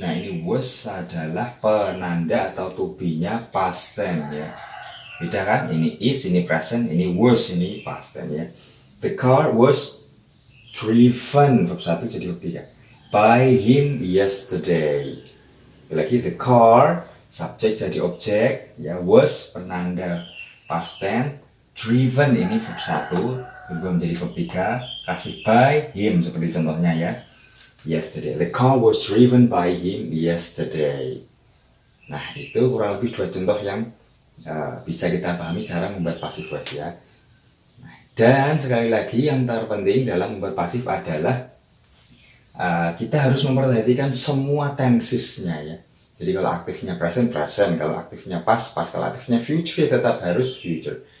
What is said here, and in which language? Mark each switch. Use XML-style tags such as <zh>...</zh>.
<id>Nah, ini was adalah penanda atau to be-nya past tense ya. Beda kan? Ini is, ini present, ini was, ini past tense ya.</id> <en>The car was driven, verb 1 jadi verb 3. By him yesterday.</en> <id>Lagi the car, subjek jadi objek, ya, was penanda past tense, driven ini verb 1 berubah menjadi verb 3, kasih by him seperti contohnya ya. Yesterday.</id> <en>The car was driven by him yesterday.</en> <id>Nah, itu kurang lebih 2 contoh yang bisa kita pahami cara membuat passive voice ya. Nah, dan sekali lagi yang terpenting dalam membuat pasif adalah kita harus memperhatikan semua tensesnya ya. Jadi kalau aktifnya present, present. Kalau aktifnya past, past. Kalau aktifnya future, ya tetap harus future.</id>